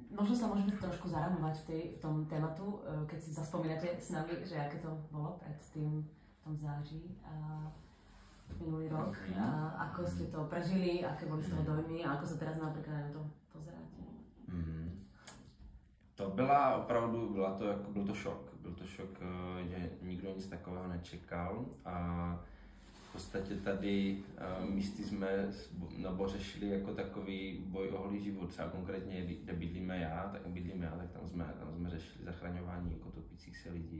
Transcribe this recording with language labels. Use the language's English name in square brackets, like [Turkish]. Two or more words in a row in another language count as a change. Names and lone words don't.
[Slovak] Možno sa môžeme trošku zaramovať v tom tématu, keď si zaspomínate s nami, že aké to bolo predtým v tom září minulý rok. Ako ste to prežili, aké boli z toho dojmy a ako sa teraz napríklad na to pozeráte? [Czech] To byl to šok. Byl to šok, že nikdo nic takového nečekal a v podstatě tady místy jsme řešili jako takový boj o holý život. Třeba konkrétně, kde bydlíme já, tak tam jsme řešili zachraňování jako topících se lidí.